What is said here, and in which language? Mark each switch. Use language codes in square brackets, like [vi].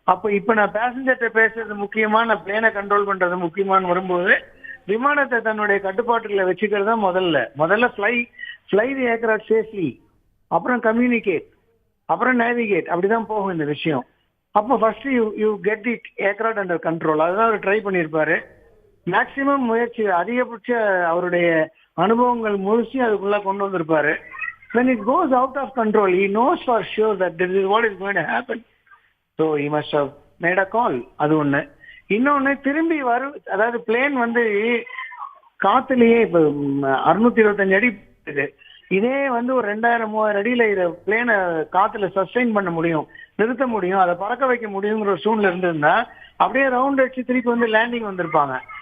[ta] இப்ப நான் பேசஞ்சர்கிட்ட பேசுறது முக்கியமா, நான் பிளேனை கண்ட்ரோல் பண்றது முக்கியமானு வரும்போது விமானத்தை தன்னுடைய கட்டுப்பாட்டுல வச்சுக்கிறது தான் முதல்ல [en] fly the aircraft safely, [ta] அப்புறம் கம்யூனிகேட், அப்புறம் நேவிகேட். அப்படிதான் போகும் இந்த விஷயம். அப்போ [en] First you get the aircraft under control. [ta] அதுதான் அவர் ட்ரை பண்ணியிருப்பாரு. மேக்சிமம் முயற்சி, அதிகபட்ச அவருடைய அனுபவங்கள் முழுசி அதுக்குள்ள கொண்டு வந்திருப்பாரு. [en] when it goes out of control, he knows for sure that this is what is going to happen, so he must have made a call. [ta] அது ஒண்ணு. இன்னொன்னு, திரும்பி அதாவது பிளேன் காத்துலயே இப்ப 625 அடி இருக்கு. இதே ஒரு 2000-3000 அடியில இத பிளேனை காத்துல சஸ்டெயின் பண்ண முடியும், நிறுத்த முடியும், அதை பறக்க வைக்க முடியுங்கிற ஒரு சூழ்நிலை இருந்திருந்தா அப்படியே ரவுண்ட் அடிச்சு திருப்பி லேண்டிங் வந்திருப்பாங்க.